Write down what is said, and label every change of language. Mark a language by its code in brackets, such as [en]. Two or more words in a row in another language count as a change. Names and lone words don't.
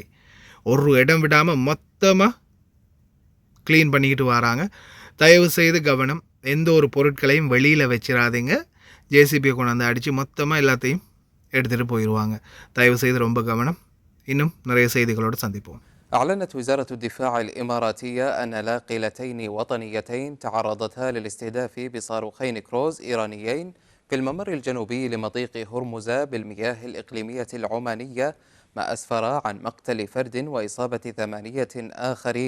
[ta] ஒரு இடம் விடாமல் மொத்தமாக க்ளீன் பண்ணிக்கிட்டு வராங்க. தயவு செய்து கவனம், எந்த ஒரு பொருட்களையும் வெளியில் வச்சிடாதீங்க. ஜேசிபியை கொண்டாந்து அடித்து மொத்தமாக எல்லாத்தையும் எடுத்துகிட்டு போயிடுவாங்க. தயவு செய்து ரொம்ப கவனம். இன்னும் நிறைய செய்திகளோடு சந்திப்போம். [ar] أعلنت وزارة الدفاع الإماراتية أن ناقلتين وطنيتين تعرضتا للاستهداف بصاروخين كروز إيرانيين في الممر الجنوبي لمضيق هرمز بالمياه الإقليمية العمانية، ما أسفر عن مقتل فرد وإصابة 8 آخرين.